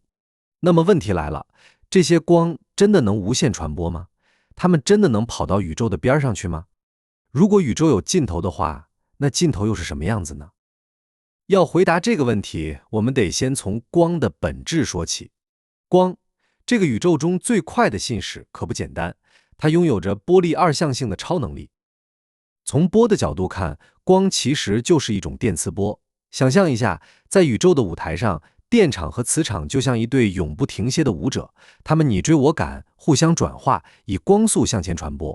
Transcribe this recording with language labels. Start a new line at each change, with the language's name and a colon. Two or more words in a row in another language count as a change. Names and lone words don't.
Chinese: 那麼問題來了，這些光真的能無限傳播嗎？它們真的能跑到宇宙的邊上去嗎？如果宇宙有盡頭的話，那盡頭又是什麼樣子呢？要回答這個問題，我們得先從光的本質說起。光，這個宇宙中最快的信使，可不簡單，它擁有着波粒二象性的超能力。從波的角度看，光其實就是一種電磁波。想象一下，在宇宙的舞台上，電場和磁場就像一对永不停歇的舞者，它們你追我趕，互相轉化，以光速向前傳播。